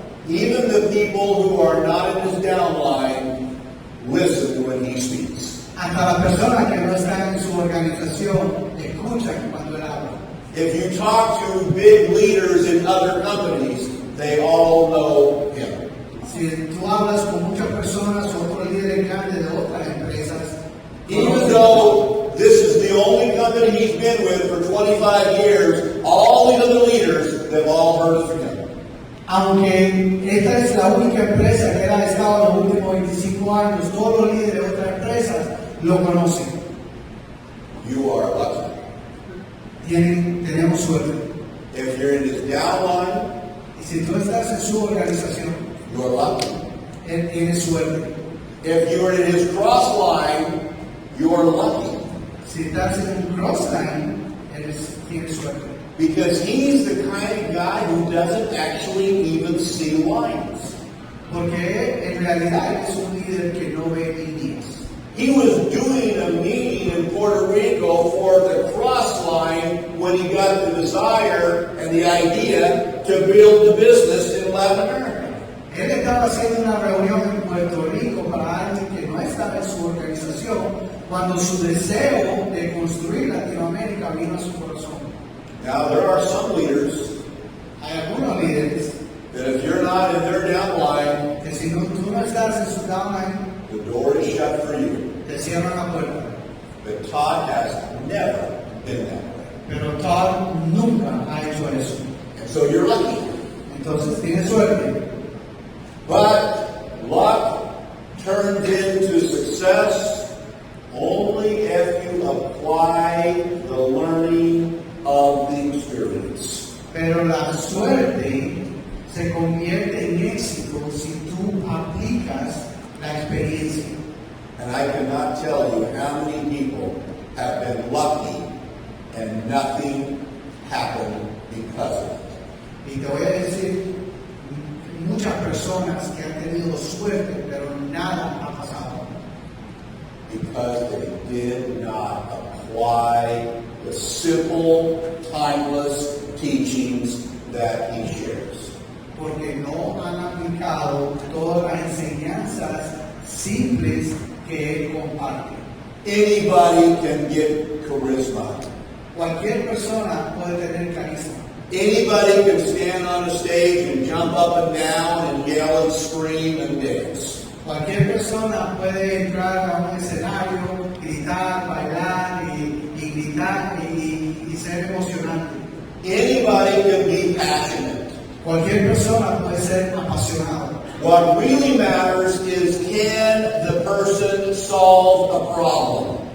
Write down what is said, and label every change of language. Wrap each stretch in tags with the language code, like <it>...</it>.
<en>Even the people who are not in his downline listen when he speaks.</en> <es>hasta las personas que no están en su organización escuchan cuando él habla.</es> <en>If you talk to big leaders in other companies, they all know him.</en> <es>Si tú hablas con muchas personas o otros líderes grandes de otras empresas,</es> <en>Even though this is the only company he's been with for 25 years, all the other leaders, they've all heard of him.</en> <es>aunque esta es la única empresa que él ha estado en los últimos 25 años, todos los líderes de otras empresas lo conocen.</es> <en>You are lucky.</en> <es>Tenemos suerte.</es> <en>If you're in his downline,</en> <es>Y si tú estás en su organización,</es> <en>you're lucky.</en> <es>él tiene suerte.</es> <en>If you're in his cross line, you are lucky.</en> <es>Si estás en un crossline, tiene suerte.</es> <en>Because he's the kind of guy who doesn't actually even see lines.</en> <es>Porque en realidad es un líder que no ve líneas.</es> <en>He was doing a meeting in Puerto Rico for the cross line when he got the desire and the idea to build the business in Latin America.</en> <es>Él estaba haciendo una reunión en Puerto Rico para alguien que no estaba en su organización cuando su deseo de construir Latinoamérica vino a su corazón.</es> <en>Now there are some leaders</en> <es>Hay algunos líderes</es> <en>that if you're not in their downline,</en> <es>que si no, tú no estás en su downline,</es> <en>the door is shut for you.</en> <es>te cierran la puerta.</es> <en>But Todd has never been that way.</en> <es>Pero Todd nunca ha hecho eso.</es> <en>And so you're lucky.</en> <es>Entonces tiene suerte.</es> <en>But luck turns into success only if you apply the learning of the experience.</en> <es>Pero la suerte se convierte en éxito si tú aplicas la experiencia.</es> <en>And I cannot tell you how many people have been lucky and nothing happened because of it.</en> <es>Y te voy a decir, muchas personas que han tenido suerte, pero nada ha pasado.</es> <en>Because they did not apply the simple, timeless teachings that he shares.</en> <es>Porque no han aplicado todas las enseñanzas simples que él comparte.</es> <en>Anybody can get charisma.</en> <es>Cualquier persona puede tener carisma.</es> <en>Anybody can stand on a stage and jump up and down and yell and scream and dance.</en> <es>Cualquier persona puede entrar a un escenario, gritar, bailar y gritar y ser emocionante.</es> <en>Anybody can be passionate.</en> <es>Cualquier persona puede ser apasionado.</es> <en>What really matters is, can the person solve a problem?</en>